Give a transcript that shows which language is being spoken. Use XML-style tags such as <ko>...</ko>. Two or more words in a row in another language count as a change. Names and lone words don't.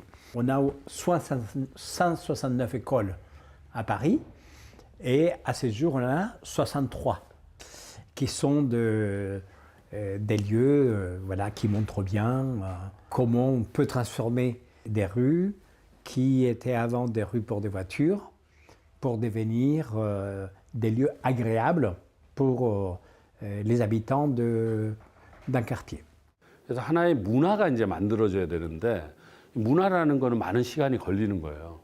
<fr>On a 169 écoles à Paris et à ce jour on en a 63 qui sont des lieux qui montrent bien comment on peut transformer des rues qui étaient avant des rues pour des voitures pour devenir des lieux agréables pour les habitants d'un quartier.</fr> <ko>그래서 하나의 문화가 이제 만들어져야 되는데 문화라는 거는 많은 시간이 걸리는 거예요.</ko>